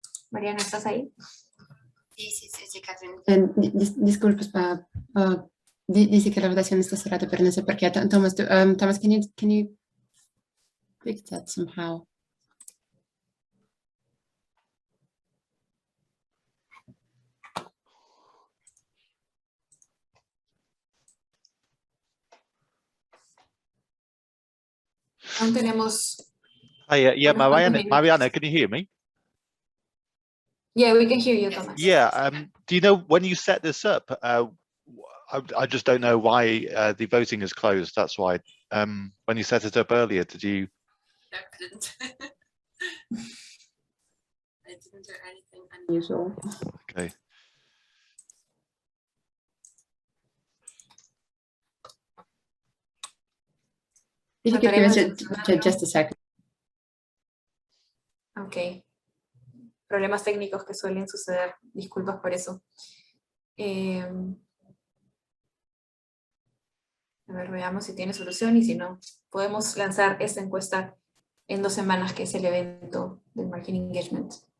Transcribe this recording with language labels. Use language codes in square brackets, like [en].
[es] Mariana, ¿estás ahí? Sí, Catherine. Disculpas, dice que la votación está cerrada, pero no sé por qué. [en] Thomas, Thomas, can you fix that somehow? [es] Aún tenemos... [en] Yeah, Mariana, can you hear me? Yeah, we can hear you, Thomas. Yeah, do you know when you set this up? I just don't know why the voting is closed. That's why. When you set it up earlier, did you? No, I didn't. I didn't do anything unusual. Okay. If you could give us just a second. Ok. [es] Problemas técnicos que suelen suceder. Disculpas por eso. A ver, veamos si tiene solución y si no, podemos lanzar esta encuesta en 2 semanas, que es el evento del Marketing Engagement.